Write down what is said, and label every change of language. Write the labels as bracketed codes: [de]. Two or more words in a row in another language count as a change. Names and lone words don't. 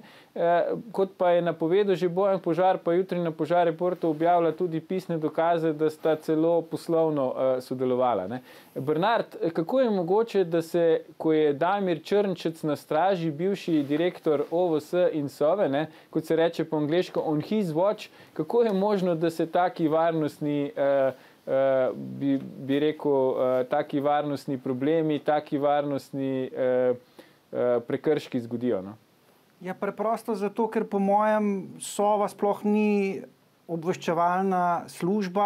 [sl] Kot pa je napovedal že Bojan Požar, pa jutri na Požar Reportu objavlja tudi pisne dokaze, da sta celo poslovno sodelovala. Bernard, kako je mogoče, da se, ko je Damir Črnčec na straži, bivši direktor OVS in Sove, kot se reče po angleško [en] on his watch, [sl] kako je možno, da se taki varnostni bi rekel, taki varnostni problemi, taki varnostni prekrški zgodijo? Ja, preprosto zato, ker po mojem Sova sploh ni obveščevalna služba.